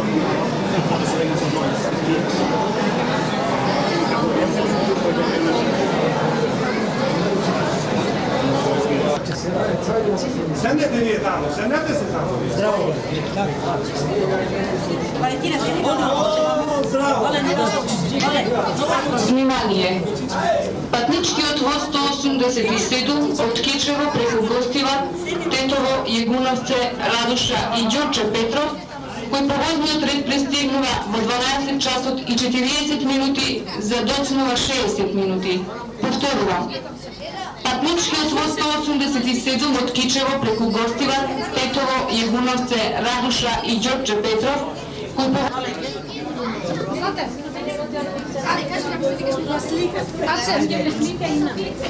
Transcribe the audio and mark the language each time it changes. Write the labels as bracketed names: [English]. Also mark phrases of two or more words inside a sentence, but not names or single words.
[Macedonian] Седнете ви тамо, седнете се тамо. Zdravo. Внимание! Патничкиот воз 187 од Кечево преку Гостивар, Тетово, Јегуновце, Радуша и Ѓорче Петров, кој по возниот ред пристигнува во 12 часот и 40 минути, задоцнува 60 минути. Повторувам. Патничкиот воз 187 од Кичево преку Гостивар, Тетово, Јегуновце, Радуша и Ѓорче Петров, кој по... Ali kaži nam se tigaš na slika. Kad se je slika i na.